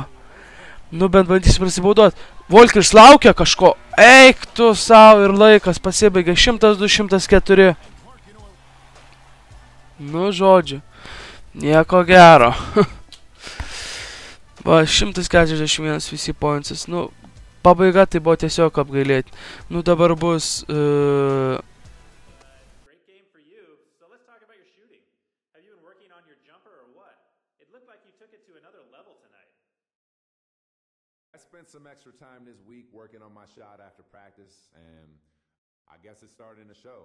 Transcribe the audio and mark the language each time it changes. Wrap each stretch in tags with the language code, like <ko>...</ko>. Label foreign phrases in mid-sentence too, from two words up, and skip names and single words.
<lt>Nu, bent bandysim prasibauduoti. Walkeris laukia kažko, eik tu savo ir laikas pasibaigė 100-204. Nu, žodžiu, nieko gero. Va, 141 visi pointsas, nu, pabaiga tai buvo tiesiog apgailėti. Nu, dabar bus...</lt> <en>I spent some extra time this week working on my shot after practice, and I guess it started to show.</en>